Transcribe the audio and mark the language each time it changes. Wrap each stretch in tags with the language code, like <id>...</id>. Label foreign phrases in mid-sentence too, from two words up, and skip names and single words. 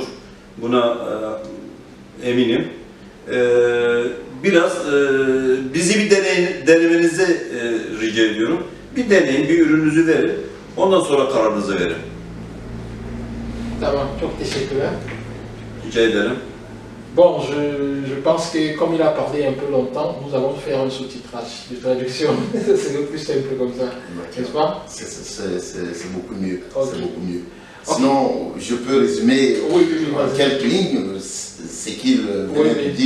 <tr>Buna eminim. Biraz bizi bir denemenizi rica ediyorum. Bir deneyin, bir ürününüzü verin. Ondan sonra kararınızı verin. Tamam, çok teşekkürler. Rica ederim.</tr> <fr>Bon, je pense que comme il a parlé un peu longtemps, nous allons faire un sous-titrage de traduction. C'est le plus simple comme ça, n'est-ce pas? C'est beaucoup mieux. Okay. C'est beaucoup mieux. Sinon, je peux résumer en quelques lignes ce qu'il venait de dire.</fr>